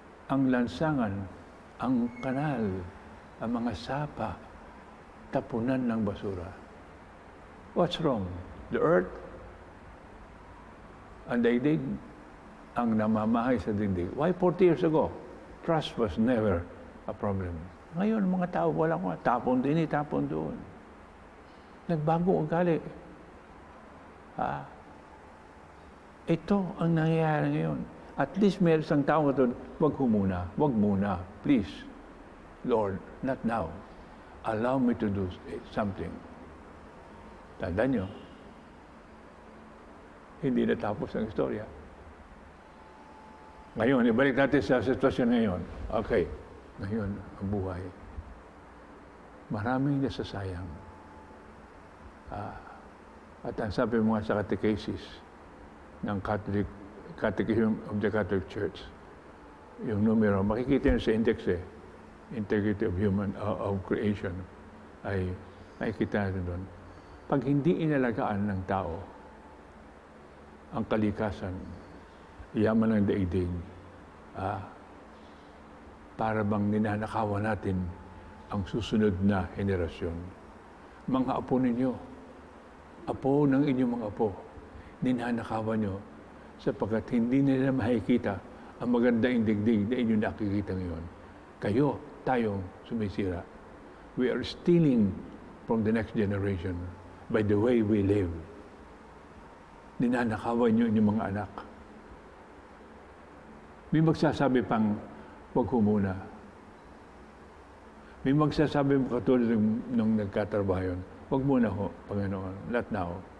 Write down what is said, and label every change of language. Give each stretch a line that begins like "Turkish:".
Filipino: Ang lansangan, ang kanal, ang mga sapa, tapunan ng basura.
English: What's wrong? The earth,
Filipino: ang daigdig, ang namamahay sa daigdig.
English: Why 40 years ago? Trust was never a problem.
Filipino: Ngayon, mga tao, walang tapon din, tapon doon. Nagbago ang ugali. Ha? Ito ang nangyayari ngayon. At least may isang tao doon, wag muna, please.
English: Lord, not now. Allow me to do something.
Filipino: Tandaan nyo, hindi natapos ang istorya. Ngayon, ibalik natin sa sitwasyon ngayon. Okay, ngayon, ang buhay. Maraming nasasayang. At ang sabi mo nga sa catechesis ng Catechism of the Catholic Church, yung numero, makikita nyo sa index Integrity of Creation, ay makikita natin doon. Pag hindi inalagaan ng tao ang kalikasan, yaman ng daigdig, para bang ninanakawan natin ang susunod na henerasyon. Mga apo ninyo, apo ng inyong mga apo, ninanakawan nyo sapagkat hindi nila makikita ang magandang daigdig na inyong nakikita ngayon. Kayo, tayong sumisira.
English: We are stealing from the next generation by the way we live.
Filipino: Ninanakawan nyo inyong mga anak. May magsasabi pang, wag ho muna. May magsasabi mo katulad nung nagkatrabaho yun, wag muna ho, Panginoon,
English: not now.